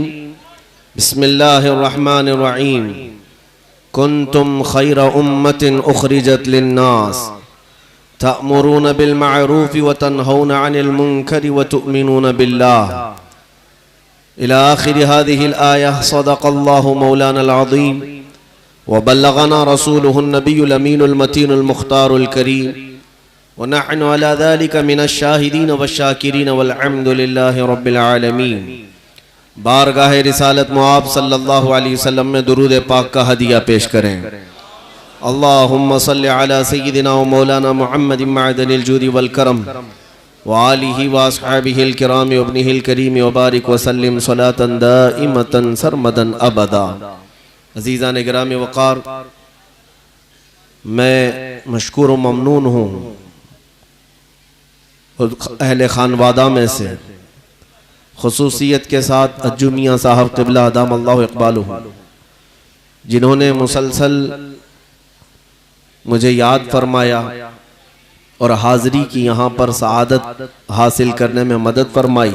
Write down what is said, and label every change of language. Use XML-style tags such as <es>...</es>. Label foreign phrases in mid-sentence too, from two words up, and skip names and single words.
<ar>بسم الله الرحمن الرحيم۔ كنتم خير أمة أخرجت للناس تأمرون بالمعروف وتنهون عن المنكر وتؤمنون بالله إلى آخر هذه الآية. صدق الله مولانا العظيم وبلغنا رسوله النبي الأمين المتين المختار الكريم ونحن على ذلك من الشاهدين والشاكرين والحمد لله رب العالمين.</ar> <ur>بارگاہ رسالت مآب</ur> <ar>صلى الله عليه وسلم</ar> <ur>میں درود پاک کا ہدیہ پیش کریں.</ur> <ar>اللهم صل على سيدنا ومولانا محمد معدن الجود والكرم وآله وأصحابه الكرام وابنه الكريم وبارك وسلم صلاة دائمة سرمدا أبدا.</ar> <ur>عزیزان گرام وقار، میں مشکور و ممنون ہوں اہل خانوادہ میں سے، خصوصیت کے ساتھ اجو میاں صاحب قبلہ</ur> <ar>أدام الله إقباله,</ar> <ur>جنہوں نے مسلسل مجھے یاد فرمایا اور حاضری کی یہاں پر سعادت حاصل کرنے میں مدد فرمائی.</ur>